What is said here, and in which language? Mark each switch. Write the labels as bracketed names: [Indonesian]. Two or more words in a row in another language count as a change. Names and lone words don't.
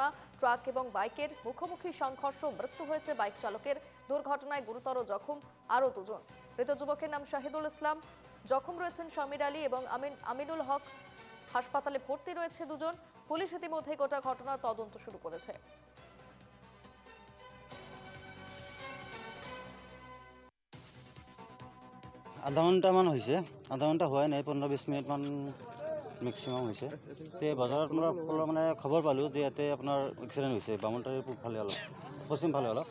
[Bangla] ট্রাক এবং বাইকের মুখোমুখি সংঘর্ষ, মৃত্যু হয়েছে বাইক চালকের। দুর্ঘটনায় গুরুতর জখম আরও দুজন। মৃত যুবকের নাম শাহিদুল ইসলাম, জখম রয়েছেন সমীর আলী এবং আমিনুল হক। হাসপাতালে ভর্তি রয়েছে দুজন। পুলিশ ইতিমধ্যেই গোটা ঘটনার তদন্ত শুরু করেছে। [Assamese] আধা ঘণ্টামান হৈছে, আধা ঘণ্টা হোৱাই নাই, 15-20 মিনিটমান মেক্সিমাম হৈছে। তে বজাৰত মানে খবৰ পালোঁ যে ইয়াতে আপোনাৰ এক্সিডেণ্ট হৈছে বামুনটাৰিৰ পূবফালে অলপ, পশ্চিম ফালে অলপ।